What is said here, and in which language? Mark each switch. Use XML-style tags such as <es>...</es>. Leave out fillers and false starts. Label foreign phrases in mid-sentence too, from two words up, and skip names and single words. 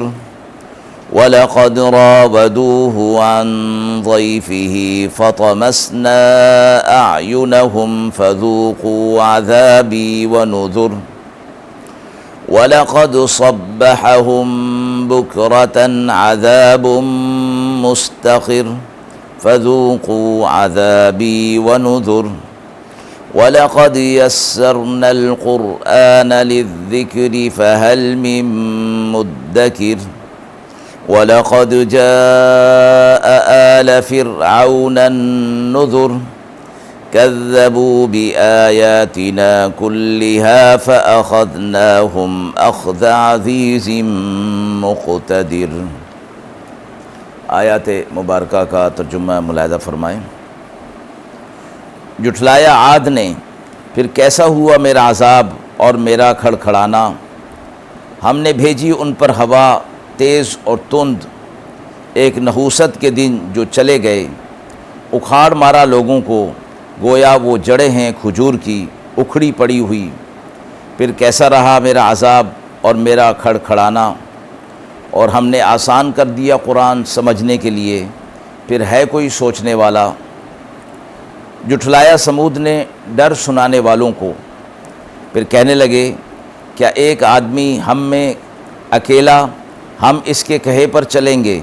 <ar>ولقد راودوه عن ضيفه فطمسنا أعينهم فذوقوا عذابي ونذر. ولقد صبحهم بكرة عذاب مستقر فذوقوا عذابي ونذر. ولقد يسرنا القرآن للذكر فهل من مدكر. ولقد جاء آل فرعون النذر. كذبوا بآياتنا كلها فأخذناهم أخذ عزيز مقتدر.</ar> <ur>آیت مبارکہ کا ترجمہ ملاحظہ فرمائیں. جھٹلایا عاد نے، پھر کیسا ہوا میرا عذاب اور میرا کھڑکھڑانا. ہم نے بھیجی ان پر ہوا تیز اور تند، ایک نحوست کے دن جو چلے گئے. اکھاڑ مارا لوگوں کو گویا وہ جڑیں ہیں کھجور کی اکھڑی پڑی ہوئی۔ پھر کیسا رہا میرا عذاب اور میرا کھڑکھڑانا، اور ہم نے آسان کر دیا قرآن سمجھنے کے لیے، پھر ہے کوئی سوچنے والا۔ جھٹلایا سمود نے ڈر سنانے والوں کو، پھر کہنے لگے کیا ایک آدمی ہم میں اکیلا ہم اس کے کہے پر چلیں گے؟</ur>